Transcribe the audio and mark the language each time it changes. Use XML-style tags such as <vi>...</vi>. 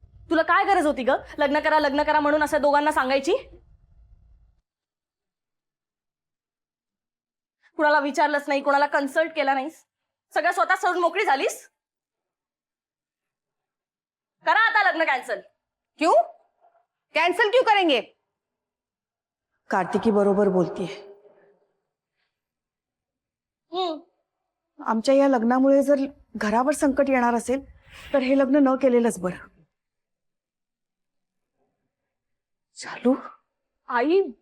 <mr>तुला काय गरज होती ग लग्न करा म्हणून असं दोघांना सांगायची? कुणाला विचारलंच नाही, कुणाला कन्सल्ट केला नाहीस, सगळं स्वतः सहज मोकळी झालीस. करा आता लग्न कॅन्सल.</mr> <hi>क्यों कैंसिल क्यों करेंगे?</hi> <mr>कार्तिकी बरोबर बोलतीये. आमच्या या लग्नामुळे जर घरावर संकट येणार असेल तर हे लग्न न केलेलंच बरं. चालू आई</mr>